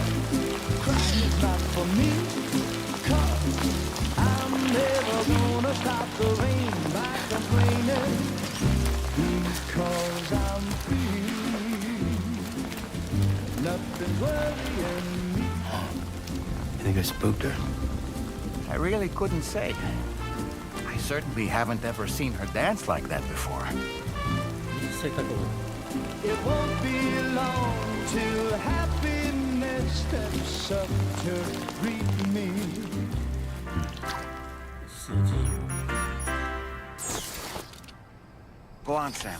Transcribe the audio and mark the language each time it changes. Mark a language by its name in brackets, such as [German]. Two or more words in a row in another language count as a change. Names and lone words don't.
[English] Crying is not for me, 'cause I'm never gonna gonna stop the rain by complaining because I'm free. Nothing's worrying me. You think I spooked her? I really couldn't say. I certainly haven't ever seen her dance like that before. [Cantonese] 識得嘅喎。 [English] It won't be long till happiness steps up to greet me. 是之餘， Go on, Sam.